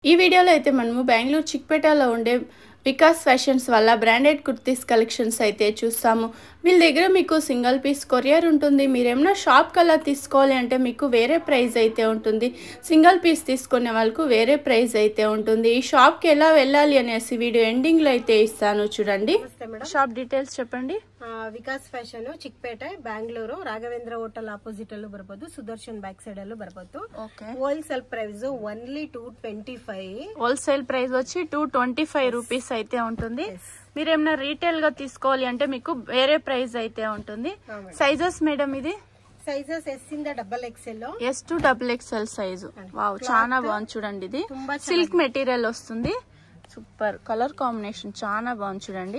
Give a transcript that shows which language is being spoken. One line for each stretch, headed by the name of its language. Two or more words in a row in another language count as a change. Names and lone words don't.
Telugu: ఈ వీడియోలో అయితే మనము బెంగళూరు చిక్పేటలో ఉండే వికాస్ ఫ్యాషన్స్ వల్ల
English: branded kurtis collections
Telugu: అయితే చూస్తాము. వీళ్ళ దగ్గర మీకు
English: single piece courier
Telugu: ఉంటుంది. మీరు ఏమైనా షాప్ కల్లా తీసుకోవాలి అంటే మీకు వేరే ప్రైస్ అయితే ఉంటుంది.
English: single piece
Telugu: తీసుకునే వాళ్ళకు వేరే ప్రైస్ అయితే ఉంటుంది. ఈ షాప్కి ఎలా వెళ్ళాలి అనేసి వీడియో ఎండింగ్లో అయితే ఇస్తాను చూడండి.
English: shop details
Telugu: చెప్పండి.
Kannada: ವಿಕಾಸ್ ಫ್ಯಾಷನ್ ಚಿಕ್ಕಪೇಟೆ ಬ್ಯಾಂಗ್ಳೂರು ರಾಘವೇಂದ್ರ ಹೋಟೆಲ್ ಆಪೋಸಿಟ್ ಅಲ್ಲೂ ಬರ್ಬೋದು, ಸುದರ್ಶನ್
English: back side
Kannada: ಅಲ್ಲೂ ಬರ್ಬೋದು.
English: wholesale price only 225. wholesale price
Telugu: వచ్చి 225 రూపీస్ అయితే ఉంటుంది. మీరు ఏమైనా రీటైల్ గా తీసుకోవాలి అంటే మీకు వేరే ప్రైస్ అయితే ఉంటుంది. సైజెస్ మేడం ఇది సైజెస్ ఎస్ ఇంద XXL, S to XXL సైజు. వావ్, చాలా బాగుంది చూడండి. ఇది
English: silk material
Telugu: వస్తుంది.
English: super colour combination
Telugu: చాలా బాగుంది చూడండి.